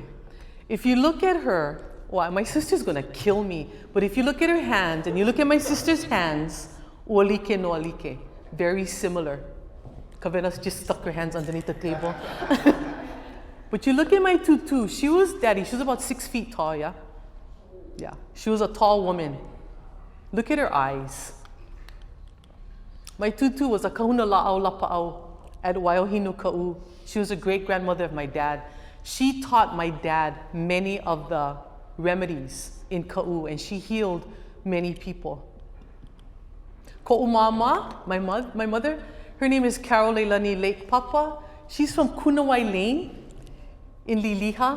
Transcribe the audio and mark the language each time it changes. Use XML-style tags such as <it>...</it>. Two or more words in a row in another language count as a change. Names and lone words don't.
<en>If you look at her, well, my sister's gonna kill me, but if you look at her hand and you look at my sister's hands,</en> <haw>ualike no alike,</haw> <en>very similar. Kavena's just stuck her hands underneath the table. But you look at my tutu, she was about 6 feet tall, yeah? Yeah, she was a tall woman. Look at her eyes. My tutu was a</en> <haw>kahuna la'au lapa'au</haw> <en>at Waiohinu Ka'u. She was a great-grandmother of my dad. She taught my dad many of the remedies in Ka'u, and she healed many people. Ko'umama, my mother, her name is Carol Leilani Lake Papa. She's from Kunawai Lane in Liliha.</en>